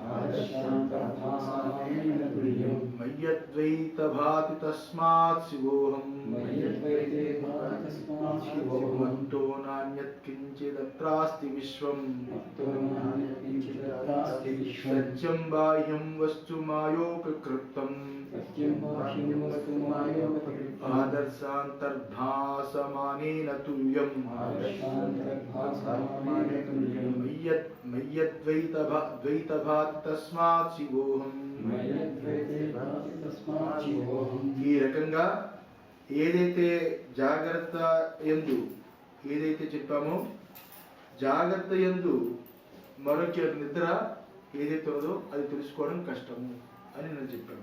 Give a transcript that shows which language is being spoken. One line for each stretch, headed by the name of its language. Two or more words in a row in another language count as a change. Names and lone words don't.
Sanskrit: मय्यद्वैतभाति तस्मात् शिवोऽहं मत्तो नान्यत्किञ्चिदत्रास्ति विश्वं सत्यं बाह्यं वस्तु मायोपकृतम् आदर्शान्तर्भासमानेन तुल्यं मय्यद्वैतभाति तस्मात् शिवोऽहं
Telugu: ఈ రకంగా ఏదైతే జాగ్రత్త యందు ఏదైతే చెప్పామో జాగ్రత్త యందు మరొక నిద్ర ఏదైతే ఉందో అది తెలుసుకోవడం కష్టము అని నేను చెప్పాను.